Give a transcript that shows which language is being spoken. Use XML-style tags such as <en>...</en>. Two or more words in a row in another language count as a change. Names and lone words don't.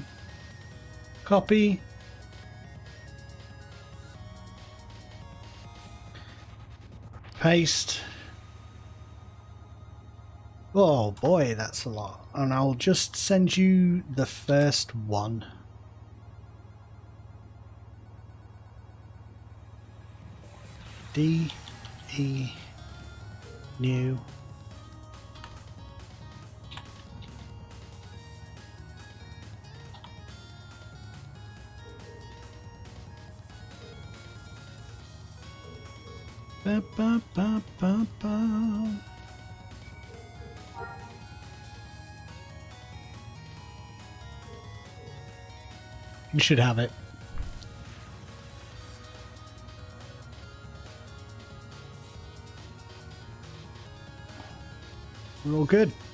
<en>Copy. Paste. Oh boy, that's a lot. And I'll just send you the first one. D E new ba, ba, ba, ba, ba. You should have it. We're all good.</en>